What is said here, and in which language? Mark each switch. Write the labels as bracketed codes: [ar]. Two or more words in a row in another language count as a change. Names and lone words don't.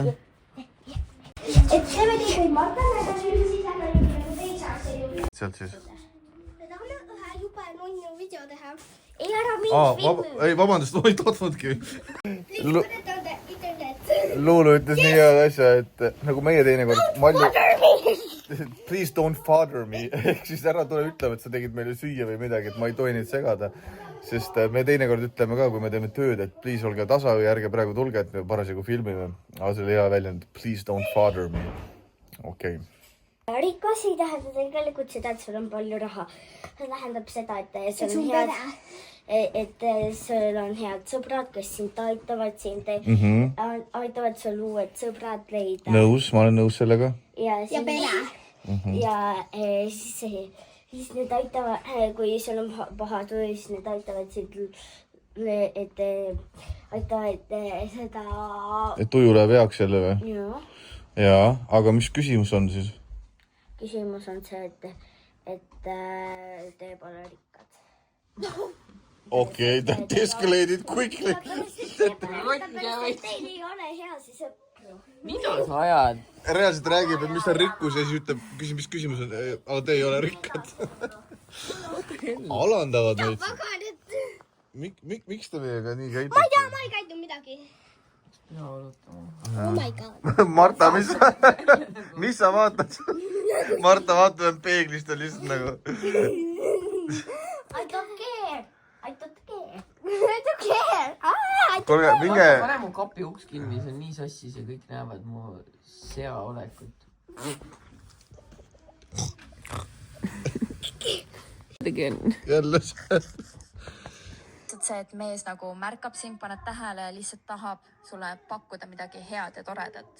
[et] Et see me tegime Martale, aga siis lähme nagu teise asja juurde. Sealt siis. Me tahame ühe jube nunnu video teha. Ei ära mind filmi. Ei, vabandust, ma ei tahtnudki. Internet. Luulu ütles nii head asja, et nagu meie teinekord Malju... [en] Please don't father me. [et] Ehk siis ära tule ütlema, et sa tegid meile süüa või midagi, et ma ei tohi neid segada. Sest me teinekord ütleme ka, kui me teeme tööd, et [en] please olge [et] tasa või ärge praegu tulge, et me parasjagu filmime. Aga see oli hea väljend. [en] Please don't father me. Okei. [et] Rikas ei tähenda tegelikult seda, et sul on palju raha. See tähendab seda, et sul on head sõbrad, kes sind aitavad, aitavad sul uued sõbrad leida. Nõus, ma olen nõus sellega. Ja pere. Ja siis need aitavad, kui sul on paha töö, siis need aitavad sind, et aitavad seda... Et tuju läheb heaks jälle või? Jaa, aga mis küsimus on siis? Küsimus on see, et te pole rikkad. Okei, [en] that escalated quickly. [et] Teil ei ole hea siis sõpru. Mida sa ajad? Reaalselt räägib, et mis on rikkus ja siis ütleb, mis küsimus on, aga te ei ole rikkad. Alandavad meid. Miks te meiega nii käitute? Ma ei tea, ma ei käidu midagi. [en] Oh my god. [et] Marta, mis sa vaatad? Marta vaatab peeglist ja lihtsalt nagu... [en] I don't care. I don't care. I don't care. [et] Kuulge, minge... Pane mu kapi uks kinni, see on nii sassis ja kõik näevad mu sea olekut. Jälle see. See, et mees nagu märkab sind, paneb tähele ja lihtsalt tahab sulle pakkuda midagi head ja toredat.